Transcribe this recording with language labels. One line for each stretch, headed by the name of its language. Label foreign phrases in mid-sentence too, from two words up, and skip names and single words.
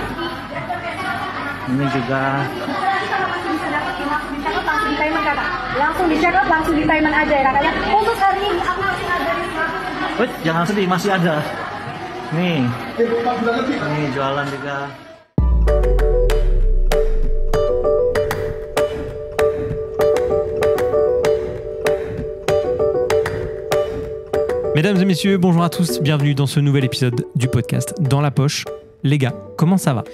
Indonesian: Ini juga. Langsung di
English: check out,
Indonesian: langsung di payment aja ya kakaknya. Untuk hari ini aku masih ada di 100. Jangan sedih, masih ada. Nih jualan juga.
French: Mesdames et messieurs, bonjour à tous, bienvenue dans ce nouvel épisode du podcast Dans la poche. Les gars, comment ça va?